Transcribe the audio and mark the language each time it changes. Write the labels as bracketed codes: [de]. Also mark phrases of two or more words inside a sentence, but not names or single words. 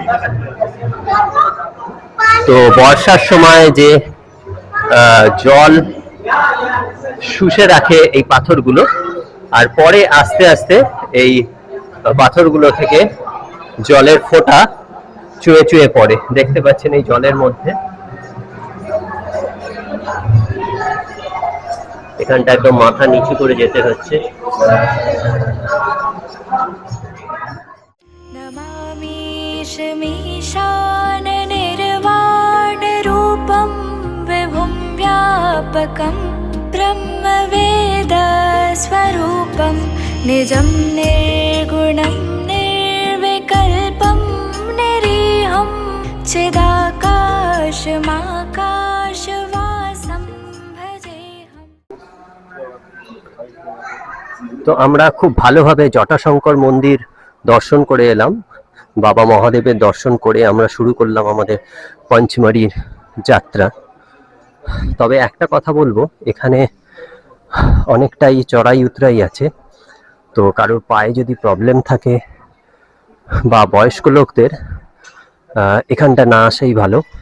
[bn] তো বর্ষার সময় যে জল শুষে রাখে এই পাথরগুলো, আর পরে আস্তে আস্তে এই পাথরগুলো থেকে জলের ফোঁটা চুঁয়ে চুঁয়ে পড়ে। দেখতে পাচ্ছেন এই জলের মধ্যে। এখানটা একদম মাথা নিচু করে যেতে হচ্ছে। [sa] नमामि शमीशान निर्वाण रूपं विभुं व्यापकं ब्रह्मवेद स्वरूपं निजं निर्गुणं निर्विकल्पं निरीहं चिदाकाशमाकाशवासं भजेऽहम्। [bn] তো আমরা খুব ভালোভাবে জটাশঙ্কর মন্দির দর্শন করে এলাম। বাবা মহাদেবের দর্শন করে আমরা শুরু করলাম আমাদের পঞ্চমারির যাত্রা। তবে একটা কথা বলবো, এখানে অনেকটাই চড়াই উতরাই আছে, তো কারোর পায়ে যদি প্রবলেম থাকে বা বয়স্ক লোকদের এখানটা না আসাই ভালো।